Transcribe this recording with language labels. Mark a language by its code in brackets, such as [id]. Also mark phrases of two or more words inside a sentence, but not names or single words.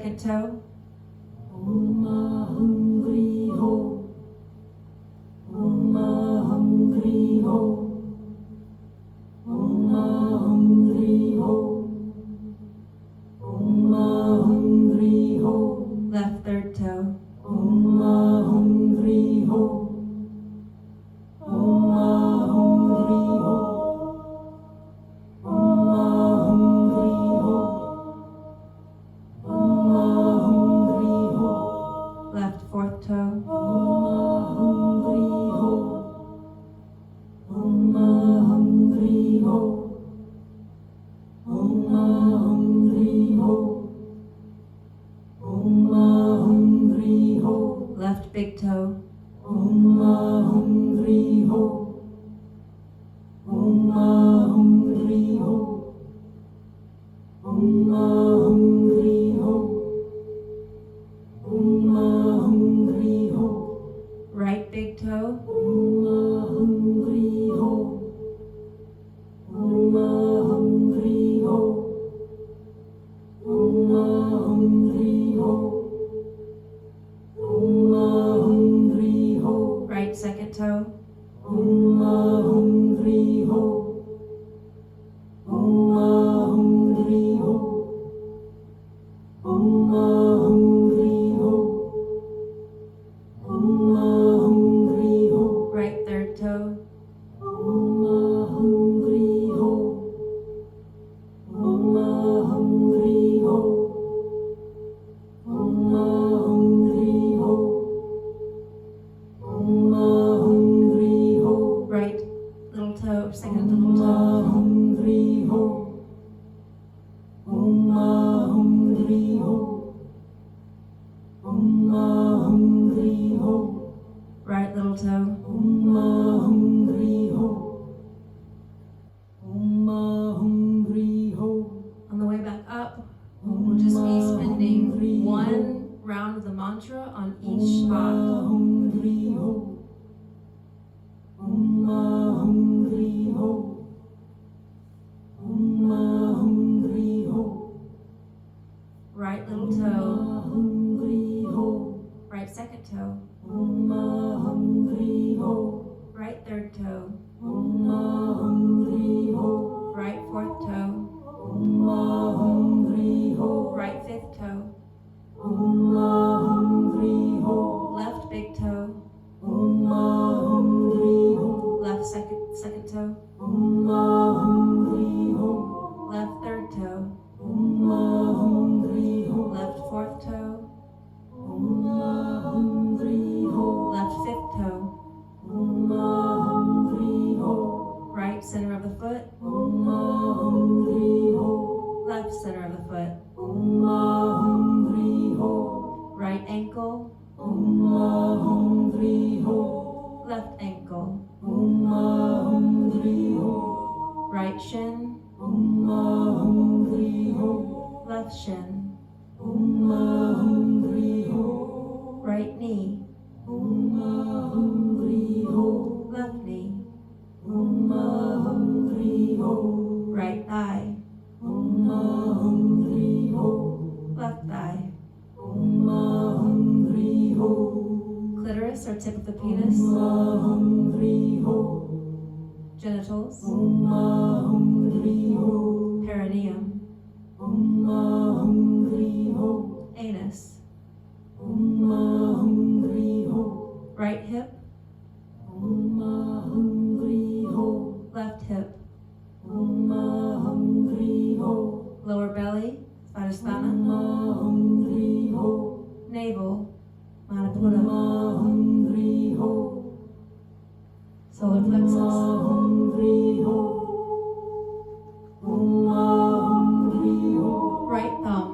[en] toe. [sa] Om HUNG HREE HO. Om HUNG HREE HO. Om HUNG HREE HO. Om HUNG HREE HO. [en] Left third toe. [sa] Om HUNG HREE HO. Om HUNG HREE HO. Om HUNG HREE HO. Om HUNG HREE HO. [en] Left fourth toe. [sa] Om HUNG HREE HO. Om HUNG HREE HO. Om HUNG HREE HO. Om HUNG HREE HO. [en] Left big toe. [sa] Om HUNG HREE HO. Om HUNG HREE HO. Om HUNG HREE HO. Om HUNG HREE HO. [en] Right big toe. [sa] Om HUNG HREE HO. Om HUNG HREE HO. Om HUNG HREE HO. Om HUNG HREE HO. [en] Right second toe. [sa] Om HUNG HREE HO. Om HUNG HREE HO. Om HUNG HREE HO. Om HUNG HREE HO. [en] Right third toe. [sa] Om HUNG HREE HO. Om HUNG HREE HO. Om HUNG HREE HO. Om HUNG HREE HO. [en] Right little toe. Second [sa] Om [en] little toe. [sa] HUNG HREE HO. Om HUNG HREE HO. Om HUNG HREE HO. [en] Right little toe. [sa] Om HUNG HREE HO. Om HUNG HREE HO. [en] On the way back up, we'll just be spending one round of the mantra on each spot. [sa] HUNG HREE HO. Om HUNG HREE HO. Om HUNG HREE HO. [en] Right little toe. [sa] HUNG HREE HO. [en] Right second toe. [sa] Om HUNG HREE HO. [en] Right third toe. [sa] Om HUNG HREE HO. [en] Right fourth toe. [sa] Om HUNG HREE HO. [en] Right fifth toe. [sa] Om HUNG HREE HO. [en] Left big toe. [sa] Om HUNG HREE HO. [en] Left second toe. [sa] Om HUNG HREE HO. [en] Left third toe. [sa] Om HUNG HREE HO. [en] Left fourth toe. [sa] Om HUNG HREE HO. [en] Left fifth toe. [sa] Om HUNG HREE HO. [en] Right center of the foot. [sa] Om HUNG HREE HO. [en] Left center of the foot. [sa] Om HUNG HREE HO. [en] Right ankle. [sa] Om HUNG HREE HO. [en] Left ankle. [sa] Om HUNG HREE HO. [en] Right shin. [sa] Om HUNG HREE HO. [en] Left shin. [sa] Om HUNG HREE HO. [en] Right knee. [sa] Om HUNG HREE HO. [en] Left knee. [sa] Om HUNG HREE HO. [en] Right thigh. [sa] Om HUNG HREE HO. [en] Left thigh. [sa] Om HUNG HREE HO. [en] Clitoris or tip of the penis. [sa] Om HUNG HREE HO. [en] Genitals. [sa] Om HUNG HREE HO. [en] Perineum. [sa] Om HUNG HREE HO. [en] Anus. [sa] Om HUNG HREE HO. [en] Right hip. [sa] Om HUNG HREE HO. [en] Left hip. [sa] Om HUNG HREE HO. [en] Lower belly. Svadhisthana. [sa] Om HUNG HREE HO. [en] Navel. [sa] Om [en] Manipura. [sa] HUNG HREE HO. [en] Solar plexus. [sa] HUNG HREE HO. Om HUNG HREE HO. [en] Right thumb.